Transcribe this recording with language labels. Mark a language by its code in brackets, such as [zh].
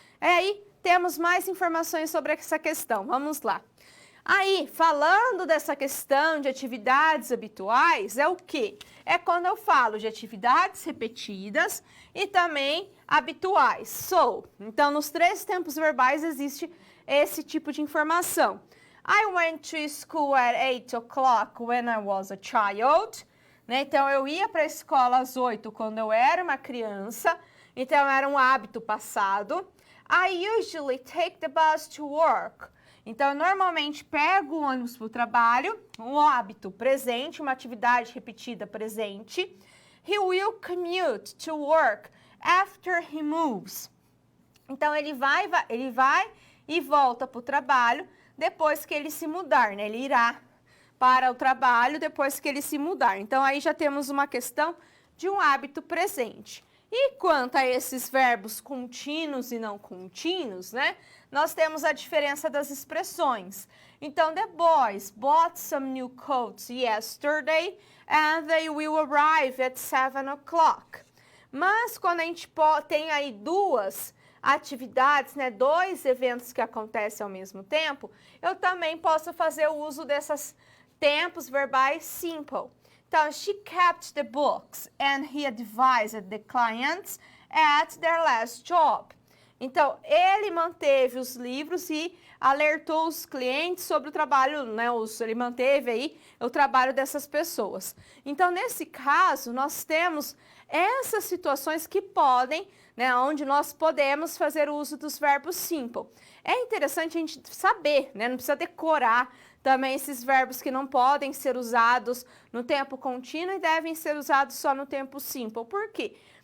[pt] Aí, temos mais informações sobre essa questão. Vamos lá. Aí, falando dessa questão de atividades habituais, é o quê? É quando eu falo de atividades repetidas e também habituais. So, então, nos três tempos verbais existe esse tipo de informação. [en] I went to school at 8 o'clock when I was a child. [pt] Né? Então, eu ia para a escola às 8 quando eu era uma criança. Então, era um hábito passado. [en] I usually take the bus to work. [pt] Então, eu normalmente pego o ônibus para o trabalho, um hábito presente, uma atividade repetida presente. [en] He will commute to work after he moves. [pt] Então, ele vai e volta para o trabalho depois que ele se mudar, né? Ele irá para o trabalho depois que ele se mudar. Então, aí já temos uma questão de um hábito presente. E quanto a esses verbos contínuos e não contínuos, né? Nós temos a diferença das expressões. [en] Então, the boys bought some new coats yesterday and they will arrive at 7 o'clock. [pt] Mas quando a gente tem aí duas atividades, né, dois eventos que acontecem ao mesmo tempo, eu também posso fazer o uso desses tempos verbais simple. [en] Então, she kept the books and he advised the clients at their last job. [pt] Então, ele manteve os livros e alertou os clientes sobre o trabalho, né? Ele manteve aí o trabalho dessas pessoas. Então, nesse caso, nós temos essas situações que podem, né? Onde nós podemos fazer o uso dos verbos simple. É interessante a gente saber, né? Não precisa decorar também esses verbos que não podem ser usados no tempo contínuo e devem ser usados só no tempo simple. Por quê?